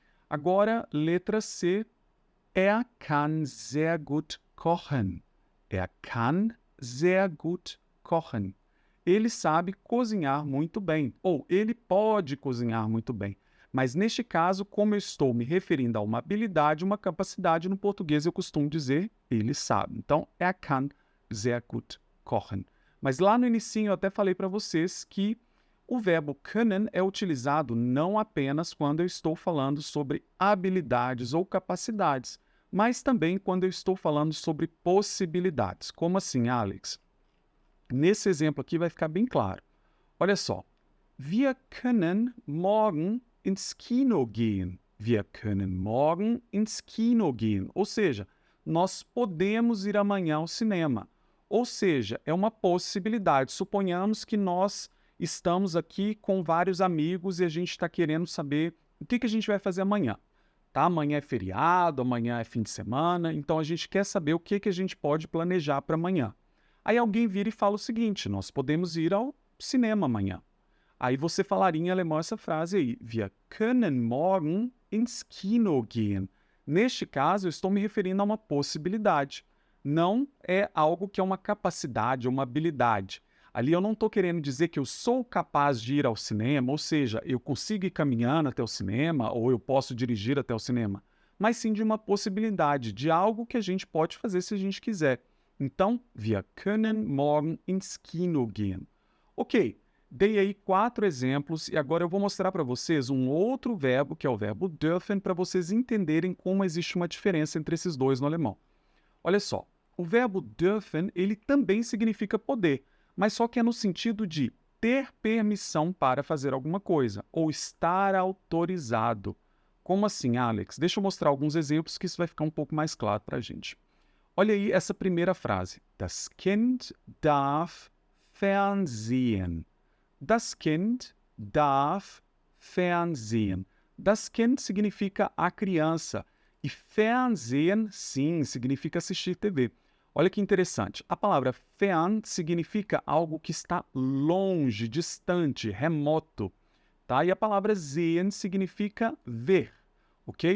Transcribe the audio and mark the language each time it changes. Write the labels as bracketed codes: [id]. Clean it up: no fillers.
[pt] Agora, letra C. [de] Er kann sehr gut kochen. Er kann sehr gut kochen. [pt] Ele sabe cozinhar muito bem, ou ele pode cozinhar muito bem. Mas neste caso, como eu estou me referindo a uma habilidade, uma capacidade, no português eu costumo dizer ele sabe. Então, [de] er kann sehr gut kochen. [pt] Mas lá no inicinho eu até falei para vocês que o verbo können é utilizado não apenas quando eu estou falando sobre habilidades ou capacidades, mas também quando eu estou falando sobre possibilidades. Como assim, Alex? Nesse exemplo aqui vai ficar bem claro. Olha só. [de] Wir können morgen ins Kino gehen. Wir können morgen ins Kino gehen. [pt] Ou seja, nós podemos ir amanhã ao cinema. Ou seja, é uma possibilidade. Suponhamos que nós estamos aqui com vários amigos e a gente está querendo saber o que a gente vai fazer amanhã. Tá? Amanhã é feriado, amanhã é fim de semana, então a gente quer saber o que a gente pode planejar para amanhã. Aí alguém vira e fala o seguinte: nós podemos ir ao cinema amanhã. Aí você falaria em alemão essa frase aí: [de] Wir können morgen ins Kino gehen. [pt] Neste caso, eu estou me referindo a uma possibilidade. Não é algo que é uma capacidade, uma habilidade. Ali eu não estou querendo dizer que eu sou capaz de ir ao cinema, ou seja, eu consigo ir caminhando até o cinema, ou eu posso dirigir até o cinema, mas sim de uma possibilidade, de algo que a gente pode fazer se a gente quiser. Então, [de] wir können morgen ins Kino gehen. [pt] Ok, dei aí 4 exemplos e agora eu vou mostrar para vocês um outro verbo, que é o verbo dürfen, para vocês entenderem como existe uma diferença entre esses dois no alemão. Olha só, o verbo dürfen, ele também significa poder, mas só que é no sentido de ter permissão para fazer alguma coisa, ou estar autorizado. Como assim, Alex? Deixa eu mostrar alguns exemplos que isso vai ficar um pouco mais claro para a gente. Olha aí essa primeira frase. [de] Das Kind darf Fernsehen. Das Kind darf Fernsehen. [pt] Das Kind significa a criança. E Fernsehen, sim, significa assistir TV. Olha que interessante. A palavra fern significa algo que está longe, distante, remoto. Tá? E a palavra sehen significa ver. Ok?